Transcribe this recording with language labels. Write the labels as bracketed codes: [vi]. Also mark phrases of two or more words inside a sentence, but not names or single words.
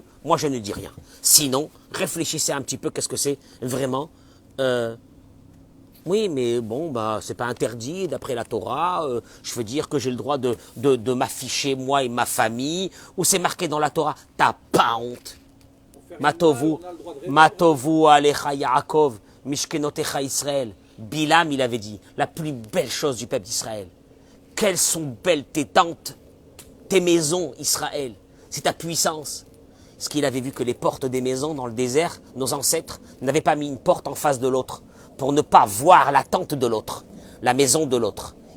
[fr] Moi, je ne dis rien. Sinon, réfléchissez un petit peu, qu'est-ce que c'est vraiment oui, mais bon, bah, c'est pas interdit d'après la Torah. Je veux dire que j'ai le droit de m'afficher, moi et ma famille. Ou c'est marqué dans la Torah, t'as pas honte. [he] מה טובו אהליך יעקב, משכנותיך ישראל. [fr] Bilam, il avait dit, la plus belle chose du peuple d'Israël. Quelles sont belles tes tentes, tes maisons, Israël. C'est ta puissance. Parce qu'il avait vu que les portes des maisons dans le désert, nos ancêtres n'avaient pas mis une porte en face de l'autre pour ne pas voir la tente de l'autre, la maison de l'autre.